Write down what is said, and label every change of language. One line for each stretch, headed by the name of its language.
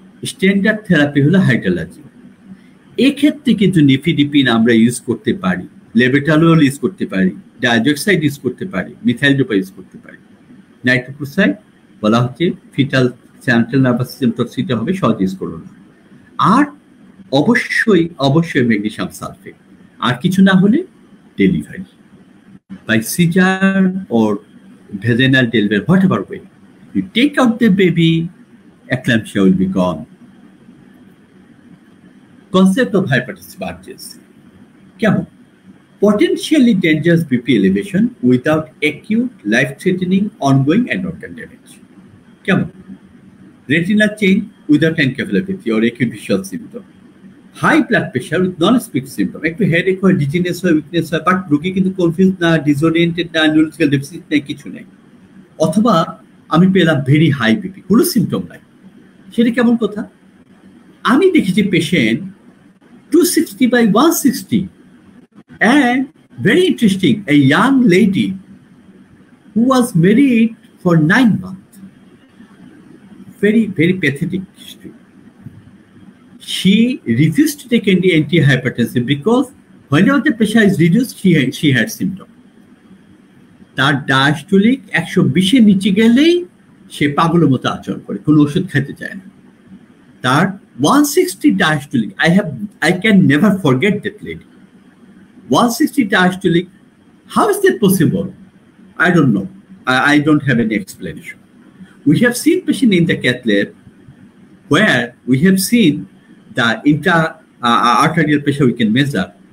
Bangla: Standard therapy হলো হাইড্রোলাজি। এক্ষেত্রে কিন্তু নিফিডিপিন আমরা ইউজ করতে পারি, লেবেটালোল ইউজ করতে পারি, ডাইজক্সাইড ইউজ করতে পারি, মিথাইল ডোপা ইউজ করতে পারি। নাইট্রোক্লোসাইড বলা হচ্ছে fetal central nervous system toxicity হবে, সহজ ইউজ করো না। আর অবশ্যই ম্যাগনেসিয়াম সালফেট। আর কিছু না হলে
English: Delivery by caesar or vaginal delivery, whatever way you take out the baby, eclampsia will be gone. Concept of hypertensive urgency.
Bangla: কেমন?
English: Potentially dangerous BP elevation without acute, life-threatening, ongoing and organ damage. কেমন? Retinal change without encephalopathy or acute visual symptom. High blood pressure with non-speak symptom.
Bangla: একটু headache হয়, dizziness হয়, weakness হয়, but রোগী কিন্তু confuse না, disoriented না, neurological deficit নেই, কিছু নেই। অথবা আমি পেলাম ভেরি হাই বিপি, কোনো সিমটম নাই। সেটা কেমন কথা? আমি দেখেছি patient
English: 260/160 and very interesting, a young lady who was married for 9 months. Very pathetic history. She refused to take any antihypertensive because whenever the pressure is reduced, she had symptoms.
Bangla: তার diastolic 120-এর নিচে গেলেই সে পাগলের মতো আচরণ করে, কোনো ওষুধ খেতে চায় না। তার
English: 160 diastolic, I can never forget that lady. 160 diastolic, how is that possible? I don't know. I don't have any explanation. We have seen patient in the cath lab where we have seen the intra-arterial pressure we can measure.